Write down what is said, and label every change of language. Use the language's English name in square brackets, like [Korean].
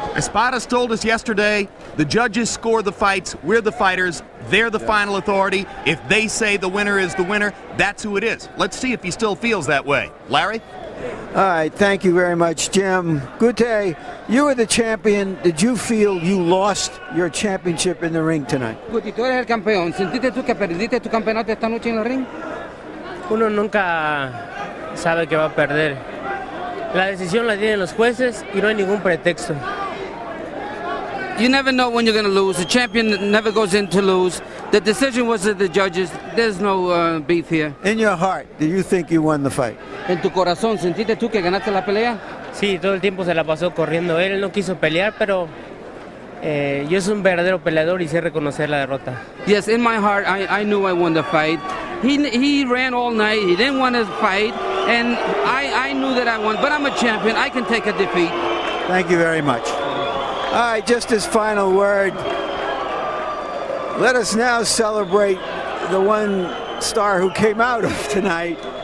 [English] Espadas told us yesterday, the judges score the fights, we're the fighters, they're the final authority. If they say the winner is the winner, that's who it is. Let's see if he still feels that way. Larry? All right, thank you very much, Jim. Guty, you were the champion. Did you feel you lost your championship in the ring tonight? [Spanish] Guty, tú eres el campeón. ¿Sentiste tú que perdiste tu campeonato esta noche en el ring? Uno nunca sabe que va a perder. La decisión la tienen los jueces y no hay ningún pretexto. [English] You never know when you're going to lose. The champion never goes in to lose. The decision was of the judges. There's no beef here. In your heart, do you think you won the fight? [Spanish] En tu corazón, ¿sentiste tú que ganaste la pelea? Sí, todo el tiempo se la pasó corriendo. Él no quiso pelear, pero yo soy un verdadero peleador y sé reconocer la derrota. [English] Yes, in my heart, I knew I won the fight. He ran all night. He didn't want to fight, and I knew that I won. But I'm a champion. I can take a defeat. Thank you very much. All right, just his final word. Let us now celebrate the one star who came out of tonight.